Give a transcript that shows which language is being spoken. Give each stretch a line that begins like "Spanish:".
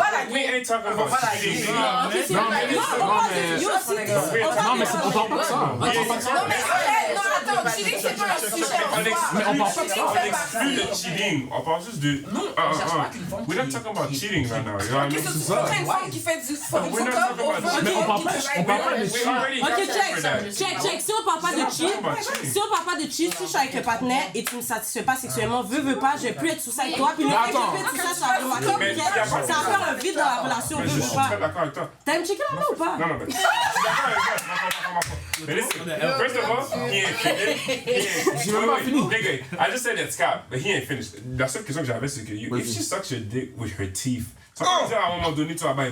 English: We ain't talking about cheating.
French: Non, mais on parle pas de ça. Non, mais attends, cheating, c'est pas un sujet. Mais on parle pas de ça. On exclut le cheating. On parle juste de.
English: We're not talking about cheating right now. You know what I mean?
French: C'est ça. Une femme qui fait du fun. Mais on parle pas de cheating. Ok, check. Si on parle pas de cheat, si je suis avec un partenaire et tu me satisfais pas sexuellement, veux pas, je vais plus être sous ça avec toi. Puis le fait que je fais tout ça, ça va faire un vide dans la relation, je suis très d'accord avec toi. T'as me checké la main ou pas? Non, mais je suis d'accord avec toi.
English: Mais listen, first of all, he ain't finished. Nigga, I just said that Scott, but he ain't finished.
French: La seule question que j'avais, c'est que
English: if she sucks your dick with her teeth,
French: ça veut dire à un moment donné, tu vas bailler.